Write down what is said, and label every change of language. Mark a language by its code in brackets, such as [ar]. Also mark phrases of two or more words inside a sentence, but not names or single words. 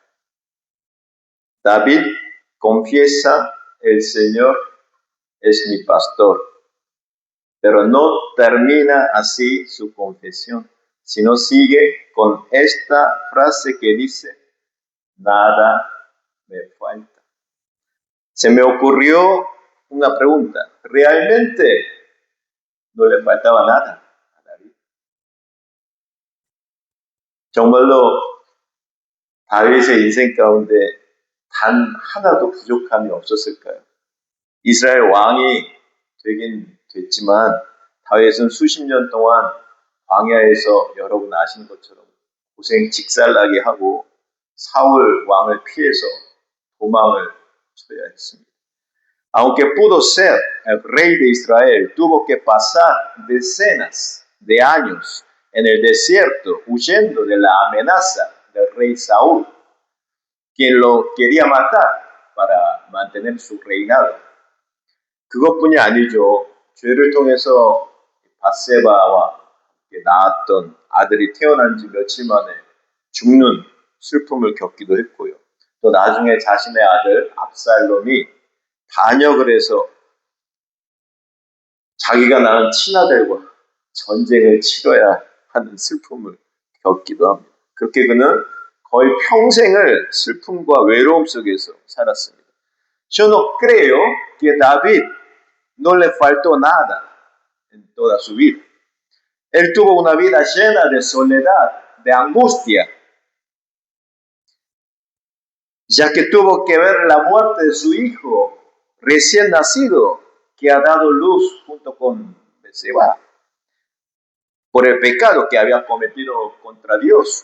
[es] David confiesa: el Señor es mi pastor, pero no termina así su confesión, sino sigue con esta frase que dice: nada me falta. Se me ocurrió una pregunta: ¿realmente no le faltaba nada a David? [ko] 정말로 다윗의 인생 가운데 단 하나도 부족함이 없었을까요? 이스라엘 왕이 되긴 됐지만 다윗은 수십 년 동안 광야에서 여러분 아시는 것처럼 고생 직살나게 하고 사울 왕을 피해서 도망을 쳐야 했습니다. [es] Aunque pudo ser el rey de Israel, tuvo que pasar decenas de años en el desierto huyendo de la amenaza del rey Saúl, quien lo quería matar para mantener su reinado. [ko] 그것뿐이 아니죠. 죄를 통해서 밧세바와 낳았던 아들이 태어난 지 며칠 만에 죽는 슬픔을 겪기도 했고요. 또 나중에 자신의 아들 압살롬이 반역을 해서 자기가 낳은 친아들과 전쟁을 치러야 하는 슬픔을 겪기도 합니다. 그렇게 그는 거의 평생을 슬픔과 외로움 속에서 살았습니다. [es] Yo no creo que David no le faltó nada en toda su vida. Él tuvo una vida llena de soledad, de angustia, ya que tuvo que ver la muerte de su hijo recién nacido, que ha dado luz junto con Betseba, por el pecado que había cometido contra Dios.